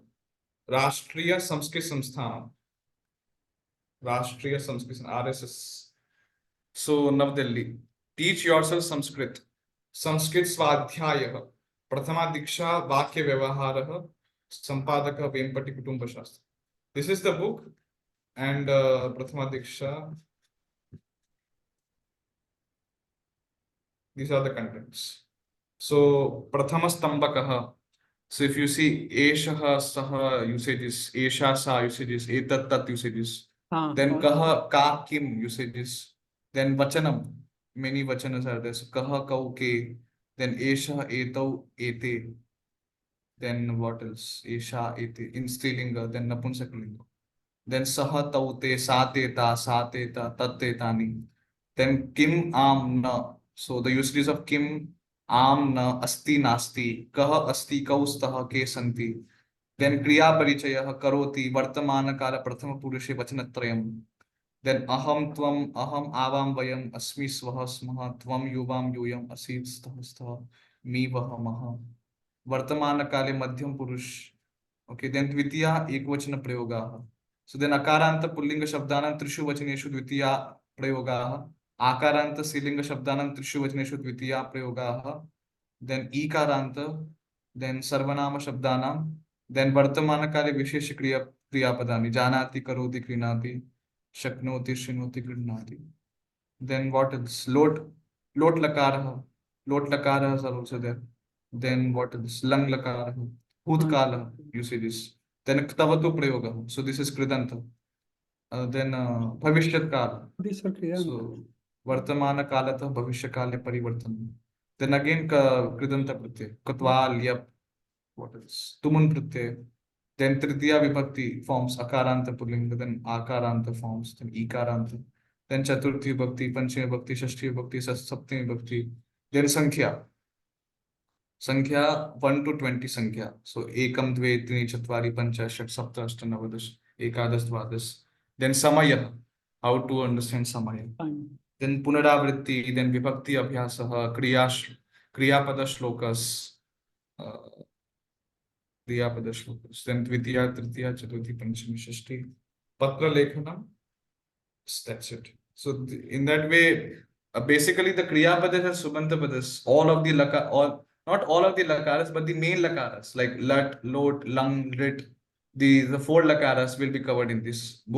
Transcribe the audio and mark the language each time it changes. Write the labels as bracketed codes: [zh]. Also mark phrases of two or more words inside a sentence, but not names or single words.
[sa] Rashtriya Sanskrit Samsthan. Rashtriya Sanskrit RSS. [en] So Navdelhi. Teach yourself Sanskrit. [sa] Sanskrit Swadhyayah. Prathama Diksha Vakya Vyavaharah. Sampadaka Vempati Kutumba Shastra. [en] This is the book. And Prathama Diksha. These are the contents. [sa] So Prathama Stambakaha. [en] So if you see [sa] Eshaha Saha [en] usages, [sa] Esha Sa [en] usages, [sa] Etat Tat [en] usages, then [sa] Kaha Ka Kim [en] usages, then Vachanam, many Vachanas are there. [sa] So Kaha Kau Ke, then Esha Etau Ete, [en] then what else? [sa] Esha Ete, in Strilinga, then Napunsakalinga. Then Saha Taute, Sateta, Sateta, Tattetani. Then Kim Am Na. [en] So the usages of [sa] Kim Am Na Asti Nasti, Kaha Asti Kaustah Ke Santi. Then Kriya Parichayah Karoti, Vartamana Kala Prathama Purushe Vachanatrayam. Then Aham Tvam, Aham Avam Vayam, Asmi Swaha Smaha, Tvam Yuvam Yuyam, Asid Stha, Mi Vahamaha. Vartamana Kale Madhyam Purush. Okay, then Dvitiya Ekvachana Prayogaha. So then Akaranta Pullinga Shabdanam Trishu Vachaneshu Dvitiya Prayogaha. Akaranta Silinga Shabdanam Trishu Vachaneshu Dvitiya Prayogaha. Then Ikaranta, then Sarvanama Shabdanam, then Vartamana Kale Vishesh Kriya Padani, Janati Karoti Krinati, Shaknoti Shinoti Grinati. [en] Then what else? [sa] Lot Lakaraha. Lot Lakaraha [en] are also there. Then what else? [sa] Lang Lakaraha. Hutkala usages. [en] Then [sa] Ktavatu Prayoga. [en] So this is Kridanta. Then [sa] Bhavishyat Kala. So Vartamana Kalata Bhavishya Kale Parivartan. Then again Kridanta Pratyay. Katval, [en] Yap. What else? [sa] Tumun Pratyay. Then Tritiya Vibhakti forms Akaranta Pullinga. Then Akaranta forms. Then Ikaranta. Then Chaturthi Bhakti, Panchami Bhakti, Shashti Bhakti, Saptami Bhakti. Then Sankhya. Sankhya 1 to 20 Sankhya. So Ekam, Dve, Trini, Chatvari, Pancha, Shat, Sapta, Ashta, Navadash, Ekadas, Dvadas. Then Samaya. [en] How to understand Samaya. [sa] Then Punaravritti, then Vibhakti Abhyasaha, Kriyapada Shlokas. Kriyapada Shlokas. Then Dvitiya, Tritiya, Chaturthi, Panchami, Shashti. Patra Lekhana. [en] That's it. So in that way, basically the [sa] Kriya Padas [en] and [sa] Subanta Padas, [en] all of the not all of the lakaras, but the main lakaras like lat, lot, lung, rit, the 4 lakaras will be covered in this book.